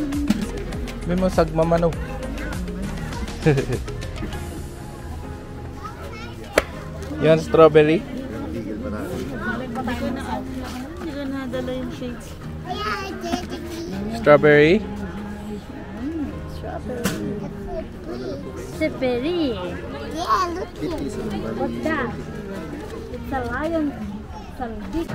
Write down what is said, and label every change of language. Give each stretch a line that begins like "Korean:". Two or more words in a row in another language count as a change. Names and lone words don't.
Filipino: Sabihin mo, sagmamano. Yan, strawberry. Hindi ko nadala yung shades. Strawberry. Strawberry.
English: Yeah, look here. What's that? It's a lion. It's a big.